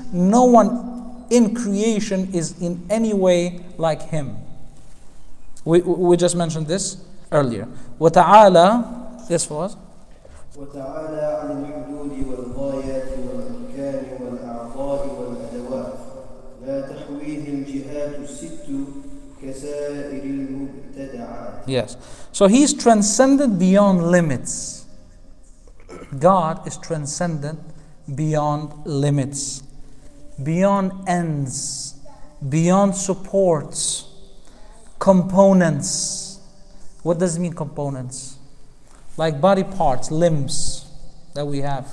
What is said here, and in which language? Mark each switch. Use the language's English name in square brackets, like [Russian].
[English] No one in creation is in any way like Him. We just mentioned this earlier. وتعالى, this was [Arabic] وتعالى عن الحدود والغايات والأركان والأعضاء والأدوات لا تحويه الجهات الست كسائر المبتدعات. [English] Yes. So He's transcended beyond limits. God is transcendent beyond limits, beyond ends, beyond supports, components. What does it mean, components? Like body parts, limbs that we have.